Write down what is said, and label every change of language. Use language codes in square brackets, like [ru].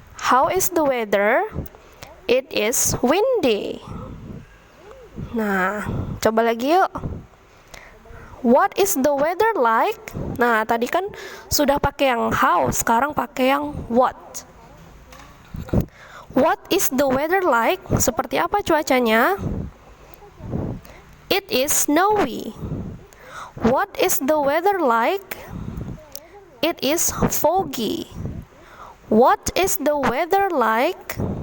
[en] How is the weather? It is windy. [id] Nah, coba lagi yuk. [en] What is the weather like? [id] Nah, tadi kan sudah pakai yang how, sekarang pakai yang what. [en] What is the weather like? [id] Seperti apa cuacanya? [en] It is snowy. What is the weather like? It is foggy. What is the weather like?